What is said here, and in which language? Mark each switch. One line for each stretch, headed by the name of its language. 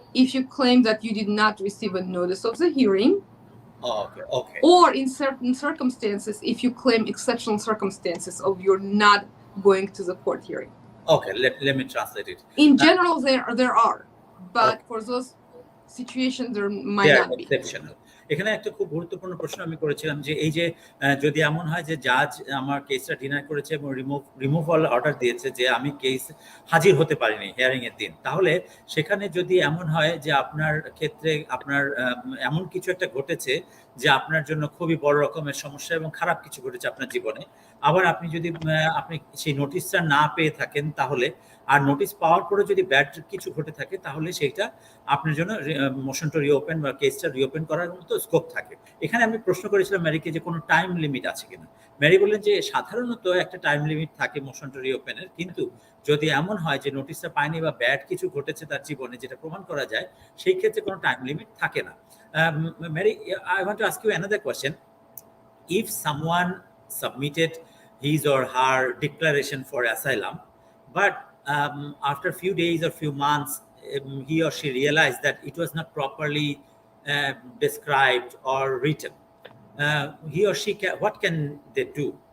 English: if you claim that you did not receive a notice of the hearing. Okay. Or in certain circumstances, if you claim exceptional circumstances of your not going to the court hearing. Okay, let me translate it. In general, there are, but for those situations there might not be. Exceptional.
Bangla: এখানে একটা খুব গুরুত্বপূর্ণ প্রশ্ন আমি করেছিলাম যে এই যে যদি এমন হয় যে জাজ আমার কেসটা ডিনাই করেছে এবং রিমুভাল অর্ডার দিয়েছে যে আমি কেস হাজির হতে পারিনি হিয়ারিং এর দিন, তাহলে সেখানে যদি এমন হয় যে আপনার ক্ষেত্রে আপনার এমন কিছু একটা ঘটেছে যে আপনার জন্য খুবই বড় রকমের সমস্যা এবং খারাপ কিছু ঘটেছে আপনার জীবনে, আবার আপনি যদি আপনি সেই নোটিশটা না পেয়ে থাকেন তাহলে, আর নোটিশ পাওয়ার পরে যদি ব্যাড কিছু ঘটে থাকে তাহলে সেইটা আপনার জন্য মোশনটা রিওপেন বা কেসটা রিওপেন করার মতো স্কোপ থাকে। এখানে আমি প্রশ্ন করেছিলাম ম্যারিকে যে কোনো টাইম লিমিট আছে কিনা। ম্যারি বললেন যে সাধারণত একটা টাইম লিমিট থাকে মোশনটা রিওপেনের, কিন্তু যদি এমন হয় যে নোটিশটা পায়নি বা ব্যাড কিছু ঘটেছে তার জীবনে যেটা প্রমাণ করা যায়, সেই ক্ষেত্রে কোনো টাইম লিমিট থাকে না।
English: Mary, I want to ask you another question. If someone submitted his or her declaration for asylum, but after few days or few months, he or she realized that it was not properly described or written, he or she what can they do?